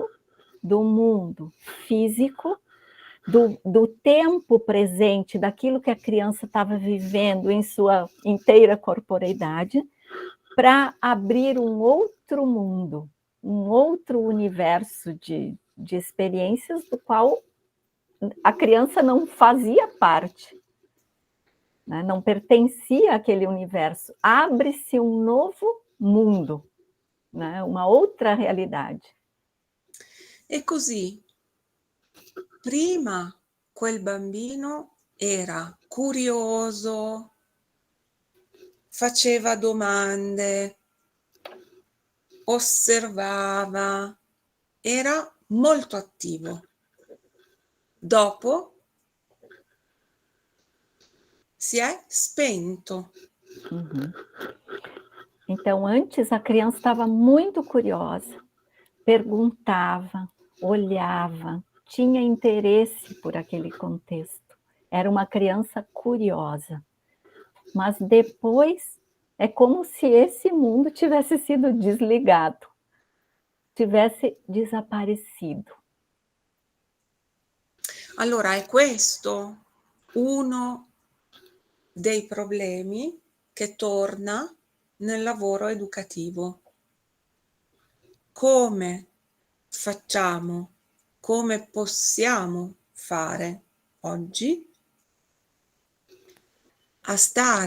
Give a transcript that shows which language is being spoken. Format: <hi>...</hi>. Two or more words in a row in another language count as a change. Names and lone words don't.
<pt>do mundo físico, do tempo presente, daquilo que a criança estava vivendo em sua inteira corporeidade, para abrir um outro mundo, um outro universo de experiências do qual a criança não fazia parte, né? Não pertencia àquele universo. Abre-se um novo mundo, né? Uma outra realidade.</pt> <it>E così, prima quel bambino era curioso, faceva domande, osservava, era molto attivo. Dopo si è spento. Uhum.</it> <pt>Então, antes a criança estava muito curiosa, perguntava, olhava, tinha interesse por aquele contexto. Era uma criança curiosa. Mas depois é como se esse mundo tivesse sido desligado, tivesse desaparecido.</pt> <it>Allora è questo uno dei problemi che torna nel lavoro educativo. Come facciamo, come possiamo fare oggi a stare</it>